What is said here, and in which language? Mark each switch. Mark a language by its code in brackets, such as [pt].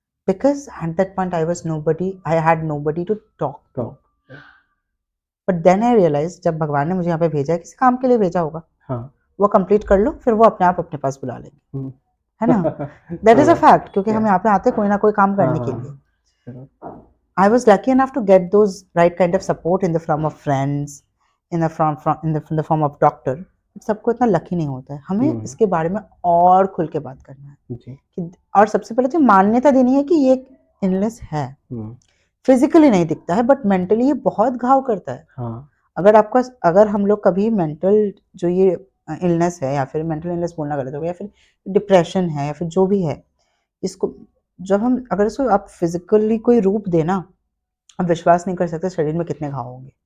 [en] Because at that point I had nobody to talk to. तो but then I realize [hi] जब भगवान ने मुझे यहाँ पे भेजा है, किसी काम के लिए भेजा होगा, हाँ। वो कंप्लीट कर लो, फिर वो अपने आप अपने पास बुला लेंगे, हम्म, है ना? [en] that is a yeah, [hi] fact, क्योंकि हम yeah, यहाँ पे आते हैं कोई ना कोई काम हाँ करने के हाँ लिए। हाँ, [en] I was lucky enough to get those right kind of support in the form of friends, in the form of doctor. [hi] सबको इतना लकी नहीं होता है। हमें हम्म, इसके बारे में और खुल के बात करना है जी। कि, और सबसे पहले तो मान्यता देनी है कि ये एक इलनेस है। हम्म, फिजिकली नहीं दिखता है, बट मेंटली ये बहुत घाव करता है। हाँ। अगर हम लोग कभी मेंटल जो ये इलनेस है, या फिर मेंटल इलनेस बोलना गलत होगा, या फिर डिप्रेशन है, या फिर जो भी है, इसको जब हम अगर इसको आप फिजिकली कोई रूप देना, आप विश्वास नहीं कर सकते शरीर में कितने घाव होंगे।